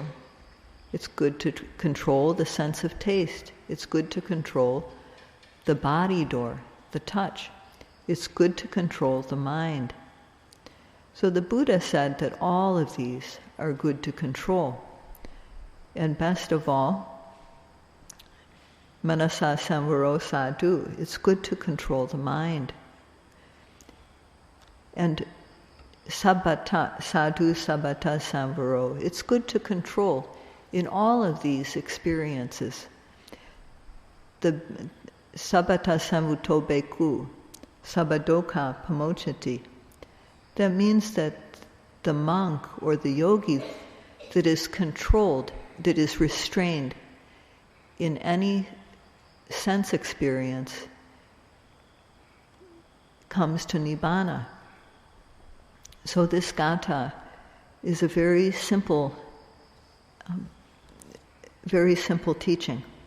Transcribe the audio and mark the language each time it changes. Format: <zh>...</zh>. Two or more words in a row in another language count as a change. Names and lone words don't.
<en>It's good to control the sense of taste. It's good to control the body door, the touch. It's good to control the mind. So the Buddha said that all of these are good to control. And best of all,</en> <pi>manasa samvaro sadhu,</pi> <en>it's good to control the mind.</en> <pi>And sabbata, sadhu sabbata samvaro,</pi> <en>it's good to control in all of these experiences the</en> <pi>sabata samvuto beku, sabadoka pamochati.</pi> <en>That means that the monk or the yogi that is controlled, that is restrained in any sense experience comes to nibbana. So this gatha is a very simple teaching.</en>